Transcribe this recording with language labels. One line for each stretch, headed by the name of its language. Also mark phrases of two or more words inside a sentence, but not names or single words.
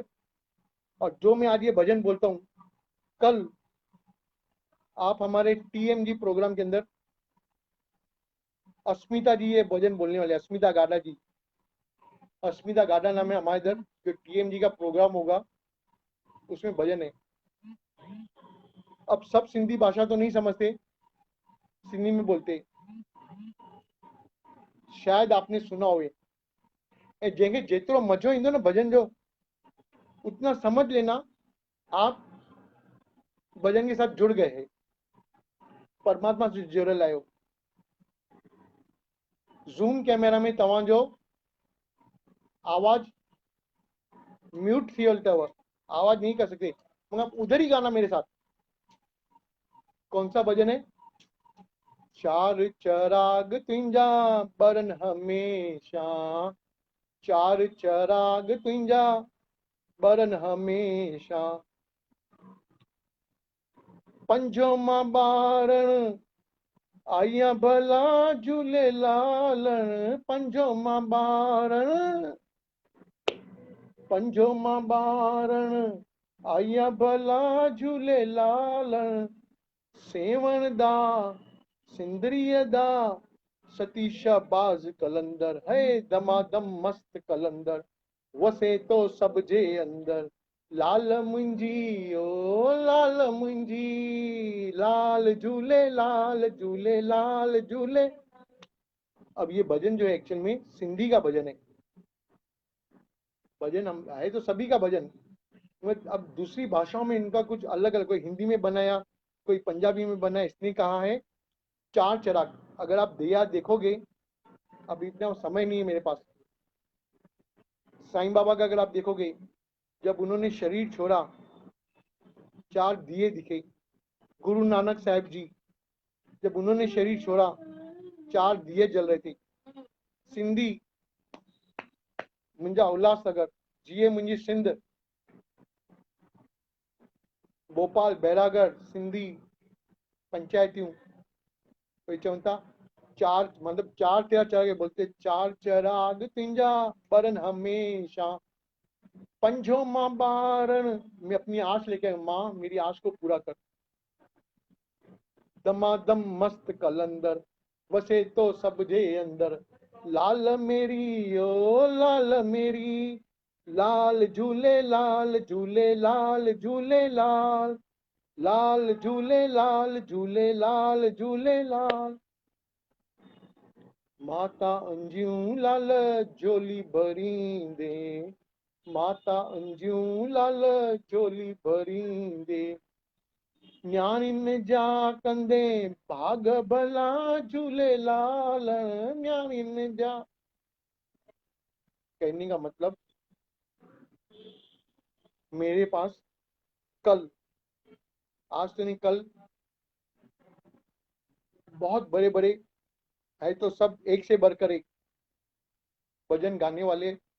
Hindi: और जो मैं आज ये भजन बोलता हूँ, कल आप हमारे टीएमजी प्रोग्राम के अंदर अस्मिता जी ये भजन बोलने वाले, अस्मिता गाडा जी। अस्मिता गाडा नाम है हमारे इधर, जो टीएमजी का प्रोग्राम होगा उसमें भजन है। अब सब सिंधी भाषा तो नहीं समझते, सिंधी में बोलते, शायद आपने सुना हो।
Sindhi: जंहिंखे जेतिरो मजो ईंदो न भजन जो,
Hindi: उतना समझ लेना आप भजन के साथ जुड़ गए हैं,
Sindhi: परमात्मा से जुड़ियल आहियो। ज़ूम कैमरा में तव्हांजो आवाज म्यूट थी वियल अथव,
Hindi: आवाज नहीं कर सकते, मगर आप उधर ही गाना मेरे साथ। कौन सा भजन है?
Sindhi: चार चराग तुंहिंजा बरन हमेशा, चार चराग तुंहिंजा बरन हमेशा, पंजो मां ॿारण आईया भला झूलेलालण, पंजो मां ॿारण, पंजो मां ॿारण आईया भला झूलेलालण, सेवण दा सिंदरीअ दा सतीशा बाज़ कलंदर, है दमादम मस्त कलंदर, वसे तो सब जे अंदर, लाल मुंहिंजी ओ लाल मुंहिंजी, लाल झूले लाल झूले लाल झूले।
Hindi: अब ये भजन जो है एक्चुअल में सिंधी का भजन है। भजन हम है तो सभी का भजन, अब दूसरी भाषाओं में इनका कुछ अलग अलग, कोई हिंदी में बनाया, कोई पंजाबी में बनाया। इसने कहा है चार चराग। अगर आप दिया देखोगे, अब इतना समय नहीं है मेरे पास, साईं बाबा का अगर आप देखोगे, जब उन्होंने शरीर छोड़ा, चार दिए दिखे। गुरु नानक साहब जी, जब उन्होंने शरीर छोड़ा, चार दिए जल रहे थे।
Sindhi: सिंधी, मुंहिंजा उल्लासनगर, जिए मुंहिंजी सिंध, भोपाल, बैरागढ़, सिंधी पंचायतियूं, कोई चवनि था चार
Hindi: मतलब चार तेरा चढ़ा के बोलते,
Sindhi: चार चराग तिंजा बरन हमेशा, पंजो माँ बारन।
Hindi: मैं अपनी आस लेके, माँ मेरी आस को पूरा कर। दमादम मस्त कलंदर,
Sindhi: वसे तो सब जे अंदर,
Hindi: लाल मेरी ओ लाल मेरी, लाल झूले लाल झूले लाल झूले लाल, लाल झूले लाल झूले लाल झूले लाल।
Sindhi: माता अंजियूं लाल झोली भरींदे, माता अंजियूं लाल झोली भरींदे, न्याणियुनि जा कंदे भाग भला झूलेलाल, न्याणियुनि जा।
Hindi: कहने का मतलब, मेरे पास कल, आज तो नहीं कल, बहुत बड़े बड़े है, तो सब एक से बढ़कर एक भजन गाने वाले।